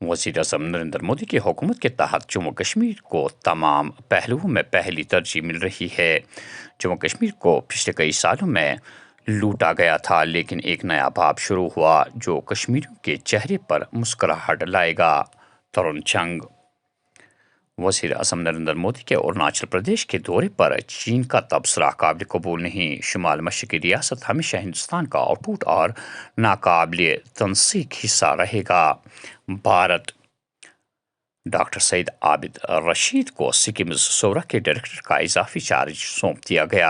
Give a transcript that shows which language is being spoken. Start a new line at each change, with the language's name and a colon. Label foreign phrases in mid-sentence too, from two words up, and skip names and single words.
Urdu: وزیر اعظم نریندر مودی کی حکومت کے تحت جموں کشمیر کو تمام پہلوؤں میں پہلی ترجیح مل رہی ہے۔ جموں کشمیر کو پچھلے کئی سالوں میں لوٹا گیا تھا، لیکن ایک نیا باب شروع ہوا جو کشمیریوں کے چہرے پر مسکراہٹ لائے گا۔ ترون چنگ۔ وزیر اعظم نریندر مودی کے اروناچل پردیش کے دورے پر چین کا تبصرہ قابل قبول نہیں۔ شمال مشرقی ریاست ہمیشہ ہندوستان کا اٹوٹ اور ناقابل تنسیق حصہ رہے گا۔ بھارت۔ ڈاکٹر سعید عابد رشید کو سکمز صورہ کے ڈائریکٹر کا اضافی چارج سونپ دیا گیا۔